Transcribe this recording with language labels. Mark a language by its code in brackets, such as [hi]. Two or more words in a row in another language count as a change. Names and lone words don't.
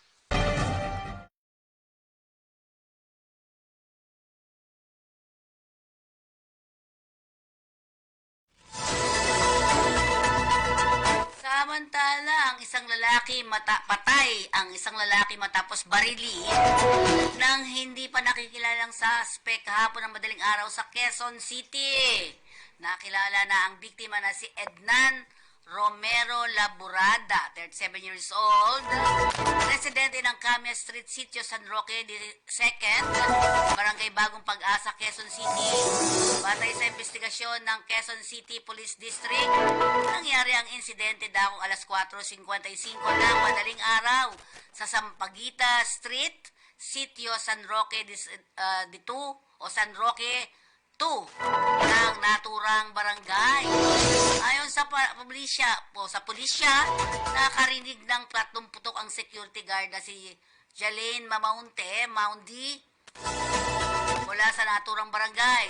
[tl] Samantala, ang isang lalaki patay ang isang lalaki matapos barili nang hindi pa nakikilalang suspect kahapon ng madaling araw sa Quezon City. Nakilala na ang biktima na si Ednan Romero Laburada, 37 [en] years old, [tl] residente ng Camia Street, Sitio San Roque II, Barangay Bagong Pag-asa, Quezon City. Batay sa investigasyon ng Quezon City Police District, nangyari ang insidente dakong alas 4:55 ng madaling araw sa Sampaguita Street, Sitio San Roque II o San Roque 2 ng naturang barangay. Ayon sa pulisya, nakarinig ng tatlong putok ang [en] security guard [tl] na si Jalaine Maundi mula sa naturang barangay.